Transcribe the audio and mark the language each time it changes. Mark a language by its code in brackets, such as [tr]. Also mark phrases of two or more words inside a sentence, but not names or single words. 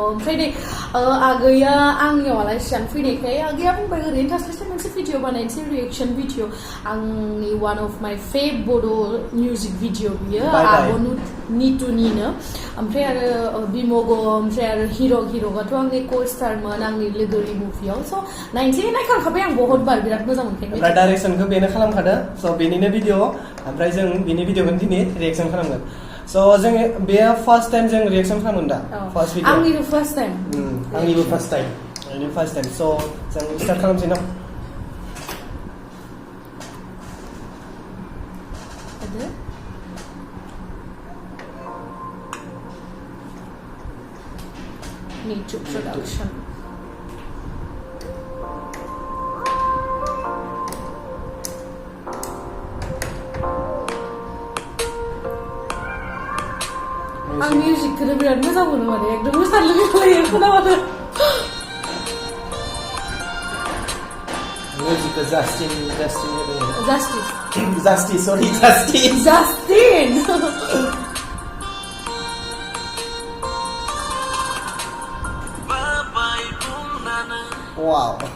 [brx] ओमफ्राय नै आगैया आंनियाव आलासियानो फैनायखाय आगैया बुंबाय ओरैनो थास्लायस्लाय मोनसे भिडिअ बानायनोसै [en] reaction video [brx] आंनि [en] one of my fav [brx] बड' [en] music video [brx] बियो आब' नितुनिनो ओमफ्राय आरो बिम'ग ओमफ्राय आरो हिर'आथ' आंनि को-स्टारमोन आंनि लोगोरि मुभियाव स' नायखांखाबाय आं [hi] बहुत बार [brx] बिराद मोजां मोनखायो। ओमफ्राय डाइरेक्सनखौ बेनो खालामखादो स' बेनिनो भिडिअ ओमफ्राय जों बेनि भिडिअखौनो दिनै रिएक्सन खालामगोन। So जों बेयो [en] first time [brx] जों रिएक्सन खालामगोन दा [en] first video [brx] आंनिबो [en] first time [brx] आंनिबो [en] first time [brx] स' जों स्टार्ट खालामसै न' [en] Nature production [brx] आं मिउजिकखौनो बिराद मोजां मोनो माने एकदम मोसानो लुगैलायो खोनाबानो मिउजिकखौ जास्टिन Wow.